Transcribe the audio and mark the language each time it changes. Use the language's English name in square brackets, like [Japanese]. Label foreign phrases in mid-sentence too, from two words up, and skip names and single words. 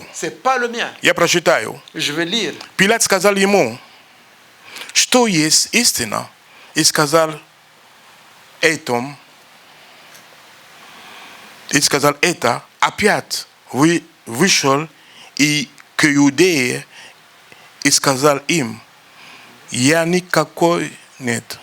[French] C'est pas le mien. [Russian] Я прочитаю. [French] Je vais lire. [Russian] Пилат сказал ему, что есть истина, и сказал это, опять вышел и к иудее и сказал им, я никакой нет.